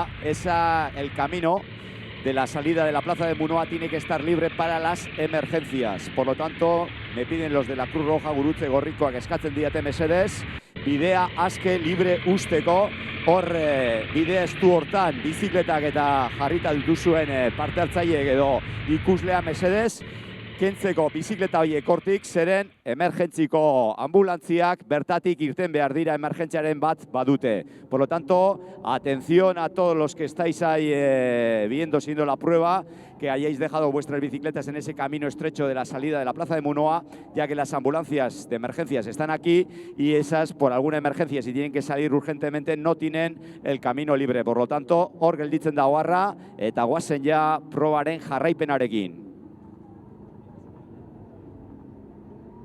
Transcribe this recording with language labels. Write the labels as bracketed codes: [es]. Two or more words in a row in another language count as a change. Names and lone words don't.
[es] El camino de la salida de la Plaza de Munoa tiene que estar libre para las emergencias. Por lo tanto, me piden los de la Cruz Roja [eu] Gurutze Gorrikoak eskatzen diate mesedez, bidea aske libre usteko. Hor bidea estu hortan bizikletak eta jarrita dituzuen parte hartzaileek edo ikuslea mesedez, kentzeko bizikleta horiek hortik, zeren emergentziko ambulantziak bertatik irten behar dira emergentziaren bat badute. [es] Por lo tanto, atención a todos los que estáis ahí viendo, siendo la prueba, que hayáis dejado vuestras bicicletas en ese camino estrecho de la salida de la Plaza de Munoa, ya que las ambulancias de emergencias están aquí y esas, por alguna emergencia, si tienen que salir urgentemente, no tienen el camino libre. Por lo tanto, [eu] hor gelditzen da oharra eta goazen ja probaren jarraipenarekin.